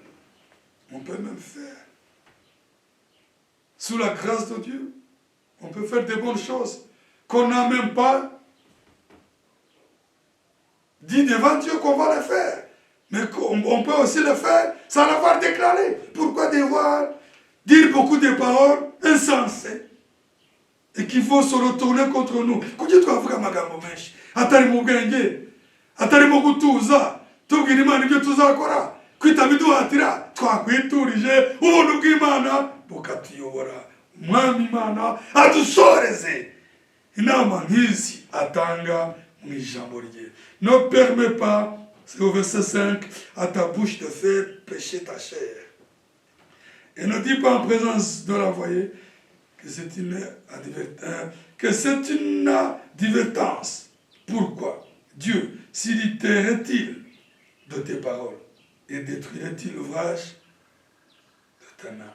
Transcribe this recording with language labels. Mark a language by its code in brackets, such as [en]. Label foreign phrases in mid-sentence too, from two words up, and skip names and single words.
[fr] On peut même faire, sous la grâce de Dieu, on peut faire des bonnes choses qu'on n'a même pas dit devant Dieu qu'on va les faire. Mais on peut aussi le faire sans l'avoir déclaré. Pourquoi devoir dire beaucoup de paroles insensées et qu'il faut se retourner contre nous? [rw] Kuki twavuga amagambo menshi atari mu bwenge, atari mu gutuza tubwira Imana ibyo tuzakora, kwita biduhatira twakwiturije ubuntu bw'Imana bukatuyobora. Umwami Imana adusoreze inama nk'izi atanga mu ijambo rye. [fr] Ne permets pas, c'est au verset 5, à ta bouche de faire pécher ta chair. Et ne dis pas en présence de l'envoyé que c'est une advertance. Pourquoi? Dieu s'irriterait-il de tes paroles et détruirait-il l'ouvrage de ta main?